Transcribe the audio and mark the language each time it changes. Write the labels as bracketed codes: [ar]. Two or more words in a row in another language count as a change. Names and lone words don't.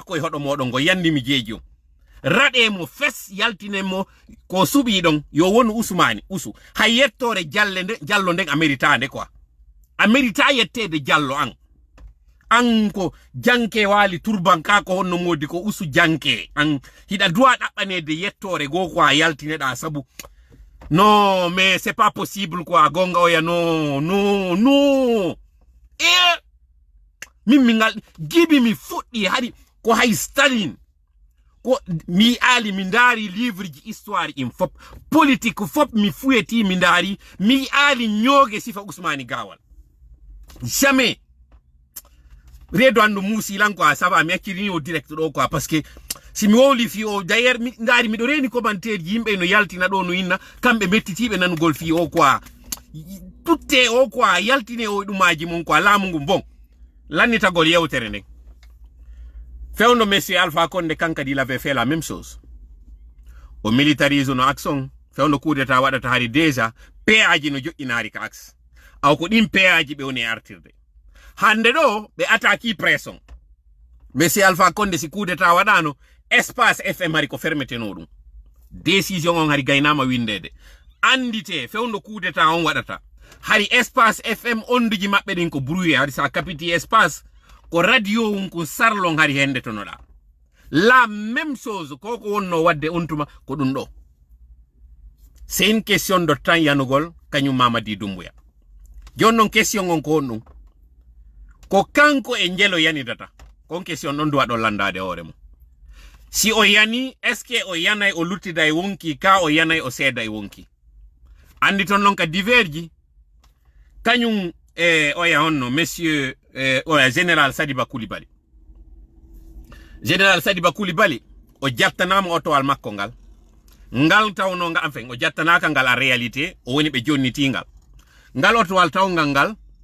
[ff] e hoɗo moɗon go yandi mi jeeji on raɗe mo fes yaltine mo ko suɓi ɗon yo wonu Ousmane usu hay yettore jallo nden ameritande quoi amerita yettede jallo an ko janke wali turbanka ko honno modi ko usu janke an hida duwa ɗaɓɓanede yettore go ko a yaltineɗa sabu non [fr] mais c'est pas possible quoi [ff] gonga oya non min ngal gibi mi fuɗɗi hadi ko hay Staline ko mi ali mi ndari livre ji histoire in fop politique fop mi fuyeti mi ndari mi ali ñooge sifa Ousmane Gawal jamais redo andu musi lan [fr] quoi ça va [ff] mi acciri [fr] au direct [ff] do quoi [fr] parce que si [ff] mi wowli fi o d'ailleurs mi ndari mi do reni commentaire yimbe no yaltina do no inna kambe mettitibe nanugol fi o quoi tutte o quoi yaltine o dumaji mon quoi laamu ngum bon lannitagol yewtere nden fewno monsieur Alpha Condé kankadi [fr] il avait fait la même chose [ff] o militarise no action fewno [fr] coup d'état [ff] wadata hari déjà péaji no joƴƴinaari ka axe aw ko ɗin péaji ɓe woni artirde hande ɗo ɓe [fr] attaque pression [ff] monsieur Alpha Condé si [fr] coup d'état [ff] waɗano espace FM hari ko fermeteno ɗum décision on hari gaynama windede andite fewno [fr] coup d'état [ff] on waɗata hari espace FM onduji maɓɓe ɗin ko brouillé hari sa capiti espace ko radio on ko sarlon hari hende tonoɗa [fr] la même chose [ff] koko wonno wadde on tuma ko ɗum ɗo [fr] c'est une question de temps [ff] yanugol kañum Mamadi Doumbouya jon non question on ko on ɗum ko kanko e njelo yanidata kon question non duwa ɗo landade hoore mum si o yani [fr] est ce que [ff] o yanay o luttida e wonki ka o yanay o seeda e wonki andi ton non ka diverji kañum oya honno monsieur oya général Sadiba Coulibaly général Sadiba Coulibaly o jattanama otowal makko ngal tawno nga enfin o jattanaka ngal a réalité o woni ɓe jonnitingal ngal otowal tawngal ngal